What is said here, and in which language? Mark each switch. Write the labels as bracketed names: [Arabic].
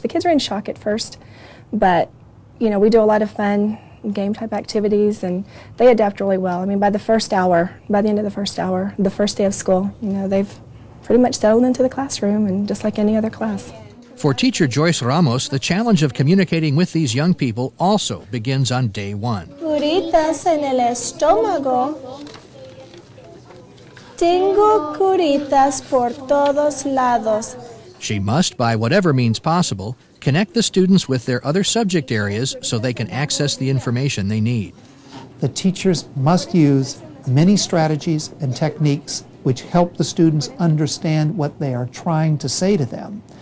[English] The kids are in shock at first, but you know, we do a lot of fun game-type activities, and they adapt really well. I mean, by the end of the first hour, the first day of school, you know, they've pretty much settled into the classroom, and just like any other class. For teacher Joyce Ramos, the challenge of communicating with these young people also begins on day one. [Spanish] Curitas en el estómago. Tengo curitas por todos lados. [English] She must, by whatever means possible, connect the students with their other subject areas so they can access the information they need. The teachers must use many strategies and techniques which help the students understand what they are trying to say to them.